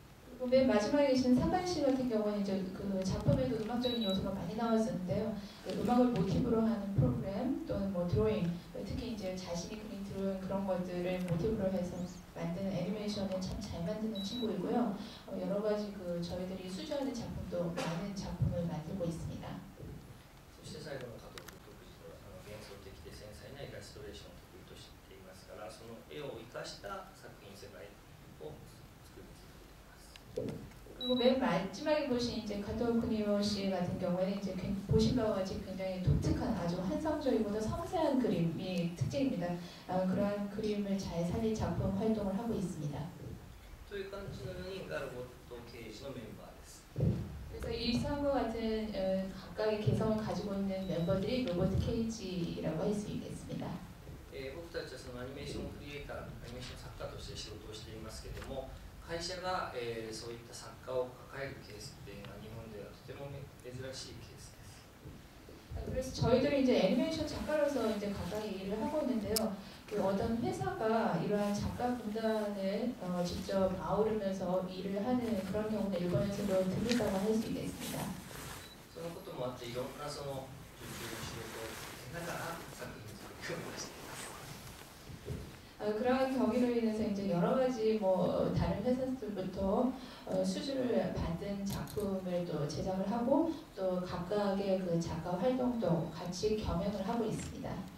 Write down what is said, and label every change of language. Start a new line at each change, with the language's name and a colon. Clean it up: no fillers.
Korean: 그리고 맨 마지막에 계신 상관 씨 같은 경우는 이제 그 작품에도 음악적인 요소가 많이 나왔었는데요. 그 음악을 모티브로 하는 프로그램 또는 뭐 드로잉, 특히 이제 자신이 그린 드로잉 그런 것들을 모티브로 해서 만든 애니메이션을 참 잘 만드는 친구이고요. 여러 가지 그 저희들이 수주하는 작품도 많은 작품을 만들고 있습니다.
Japanese: そして最後の加藤君特技は幻想的で繊細なイラストレーションを得意としていますから、その絵を生かした作品世界を作り続けています。
Korean: 그리고 맨 마지막에 보신 이제 가토 쿠니오 씨 같은 경우에는 이제 보신 바와 같이 굉장히 독특한 아주 환상적이고도 섬세한 그림이 특징입니다. 그러한 그림을 잘 살린 작품 활동을 하고 있습니다.
Japanese: という感じの4人がロボット刑事のメンバーです。
Korean: 그래서 이 사람과 같은 각각의 개성을 가지고 있는 멤버들이 로봇 케이지라고 할 수 있겠습니다.
Japanese: 僕たちはそのアニメーションクリエイター、アニメーション作家として仕事をしていますけれども、会社が、そういった作家を抱えるケースっていうのは日本ではとても珍しいケースです。
Korean: 그래서 저희들이 이제 애니메이션 작가로서 이제 가까이 일을 하고 있는데요. 그 어떤 회사가 이러한 작가 군단을 직접 아우르면서 일을 하는 그런 경우는 일본에서도 드물다고 할 수 있겠습니다.
Japanese: そのこともあっていろんなその受注の仕事を受けながら作品作りをしています。
Korean: 그런 경위로 인해서 이제 여러 가지 뭐 다른 회사들부터 수주를 받은 작품을 또 제작을 하고 또 각각의 그 작가 활동도 같이 겸행을 하고 있습니다.